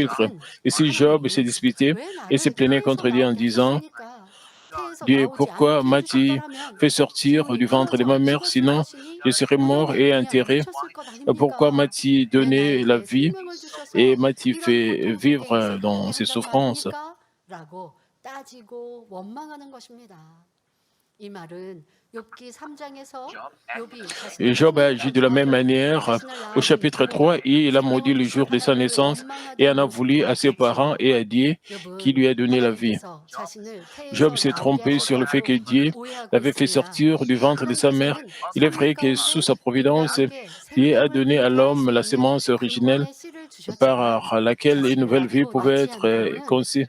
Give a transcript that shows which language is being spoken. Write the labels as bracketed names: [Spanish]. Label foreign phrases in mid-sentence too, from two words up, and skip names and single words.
[French] » Et si Job s'est disputé et s'est plaigné contre Dieu en disant, Dieu, pourquoi m'as-tu fait sortir du ventre de ma mère, sinon je serais mort et enterré? Pourquoi m'as-tu donné la vie et m'as-tu fait vivre dans ces souffrances? [Korean] 이 말은 욥기 3장에서 욥이 [French] Et Job a agi de la même manière au chapitre 3 et il a maudit le jour de sa naissance et en a voulu à ses parents et à Dieu qui lui a donné la vie. Job s'est trompé sur le fait que Dieu l'avait fait sortir du ventre de sa mère. Il est vrai que sous sa providence, Dieu a donné à l'homme la sémence originelle par laquelle une nouvelle vie pouvait être conçue.